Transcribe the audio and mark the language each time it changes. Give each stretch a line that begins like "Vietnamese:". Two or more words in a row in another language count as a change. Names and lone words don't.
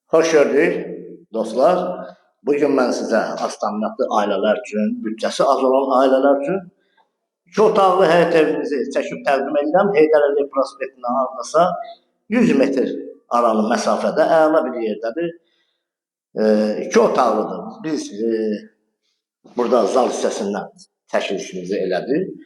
Turkish: Hoş gördük dostlar. Bugün ben size aslanlıklı aileler için, bütçesi az olan aileler için
Azerbaijani: 2 otaqlı həyət evimizi çəkib təqdim edirəm. Heydər Əliyev prospektindən hardasa 100 metr aralı məsafədə əla bir yerdədir. 2 otaqlıdır. Biz burada zal hissəsindən çəkilişimizi elədik.